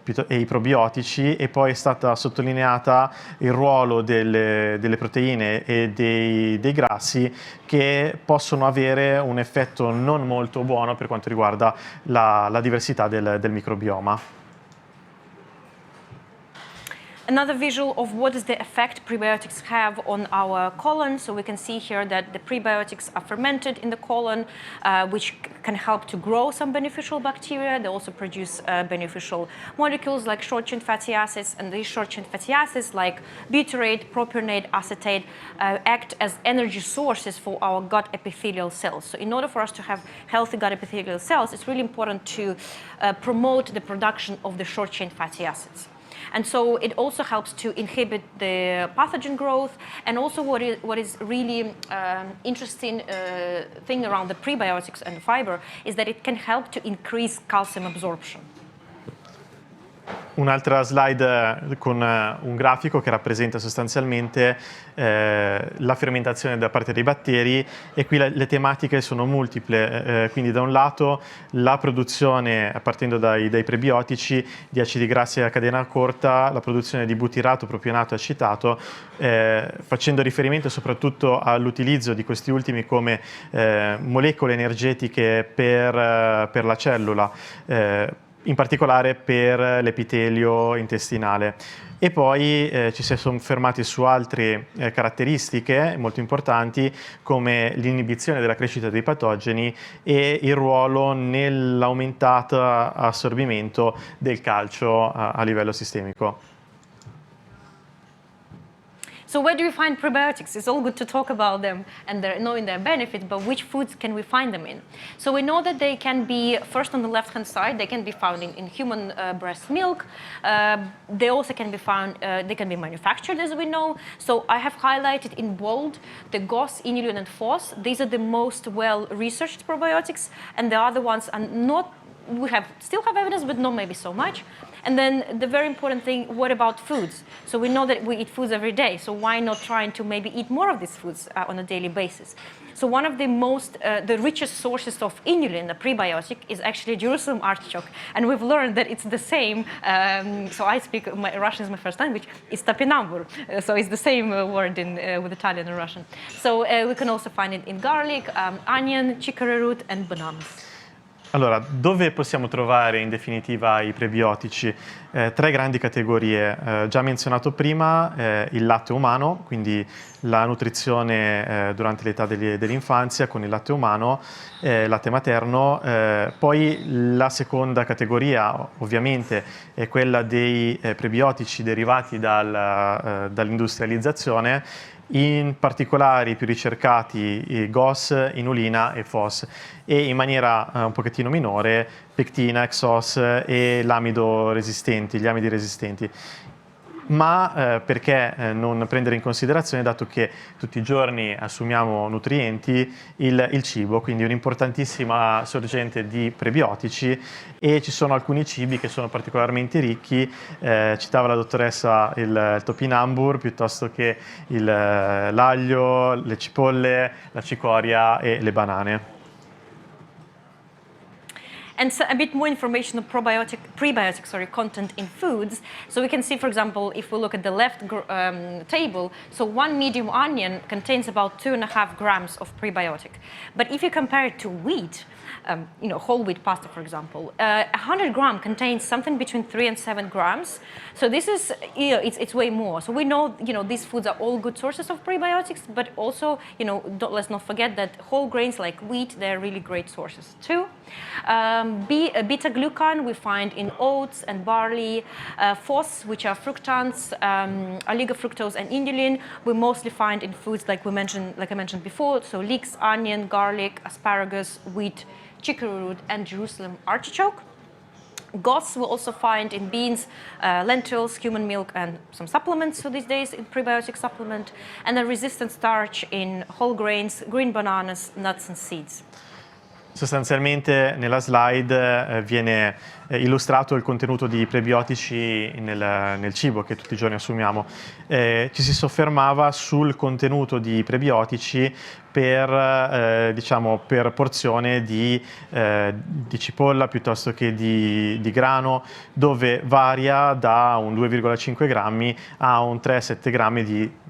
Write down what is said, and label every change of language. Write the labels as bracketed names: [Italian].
[Italian] e i probiotici, e poi è stata sottolineata il ruolo delle proteine e dei grassi, che possono avere un effetto non molto buono per quanto riguarda la diversità del microbioma. [English] Another visual of what is the effect prebiotics have on our colon. So we can see here that the prebiotics are fermented in the colon, which can help to grow some beneficial bacteria. They also produce beneficial molecules like short-chain fatty acids, and these short-chain fatty acids like butyrate, propionate, acetate act as energy sources for our gut epithelial cells. So in order for us to have healthy gut epithelial cells, it's really important to promote the production of the short-chain fatty acids. And so it also helps to inhibit the pathogen growth. And also what is really interesting thing around the prebiotics and fiber is that it can help to increase calcium absorption. [Italian] Un'altra slide con un grafico che rappresenta sostanzialmente la fermentazione da parte dei batteri, e qui le tematiche sono multiple, quindi da un lato la produzione, partendo dai prebiotici, di acidi grassi a catena corta, la produzione di butirato, propionato e acetato, facendo riferimento soprattutto all'utilizzo di questi ultimi come molecole energetiche per la cellula, in particolare per l'epitelio intestinale. E poi ci si è soffermati su altre caratteristiche molto importanti, come l'inibizione della crescita dei patogeni e il ruolo nell'aumentato assorbimento del calcio a livello sistemico. [English] So where do we find prebiotics? It's all good to talk about them and knowing their benefits, but which foods can we find them in? So we know that they can be, first on the left-hand side, they can be found in human breast milk. They also can be found, they can be manufactured, as we know. So I have highlighted in bold the GOS, inulin, and FOS. These are the most well-researched probiotics, and the other ones are not, we still have evidence, but not maybe so much. And then the very important thing, what about foods? So we know that we eat foods every day, so why not trying to maybe eat more of these foods on a daily basis? So one of the the richest sources of inulin, a prebiotic, is actually Jerusalem artichoke. And we've learned that it's the same, so I speak, Russian is my first language, it's topinambur. So it's the same word with Italian and Russian. So we can also find it in garlic, onion, chicory root, and bananas. [Italian] Allora, dove possiamo trovare in definitiva i prebiotici? Tre grandi categorie. Già menzionato prima il latte umano, quindi la nutrizione durante l'età dell'infanzia con il latte umano, latte materno. Poi la seconda categoria ovviamente è quella dei prebiotici derivati dall'industrializzazione, in particolare i più ricercati GOS, inulina e FOS, e in maniera un pochettino minore pectina, XOS e l'amido resistenti, gli amidi resistenti. Ma perché non prendere in considerazione, dato che tutti i giorni assumiamo nutrienti, il cibo, quindi un'importantissima sorgente di prebiotici, e ci sono alcuni cibi che sono particolarmente ricchi, citava la dottoressa il topinambur, piuttosto che l'aglio, le cipolle, la cicoria e le banane. [English] And so a bit more information on prebiotic content in foods. So we can see, for example, if we look at the left table, so one medium onion contains about 2.5 grams of prebiotic. But if you compare it to wheat, whole wheat pasta, for example, 100 grams contains something between 3 and 7 grams. So this is, it's way more. So we know, these foods are all good sources of prebiotics, but also, let's not forget that whole grains like wheat, they're really great sources too. Beta-glucan we find in oats and barley. FOS, which are fructans, oligofructose, and inulin, we mostly find in foods like I mentioned before. So leeks, onion, garlic, asparagus, wheat, chicory root, and Jerusalem artichoke. GOS we'll also find in beans, lentils, human milk, and some supplements so these days in prebiotic supplement. And then resistant starch in whole grains, green bananas, nuts, and seeds. [Italian] Sostanzialmente nella slide viene illustrato il contenuto di prebiotici nel cibo che tutti i giorni assumiamo. Ci si soffermava sul contenuto di prebiotici per porzione di cipolla piuttosto che di grano, dove varia da un 2,5 grammi a un 3-7 grammi di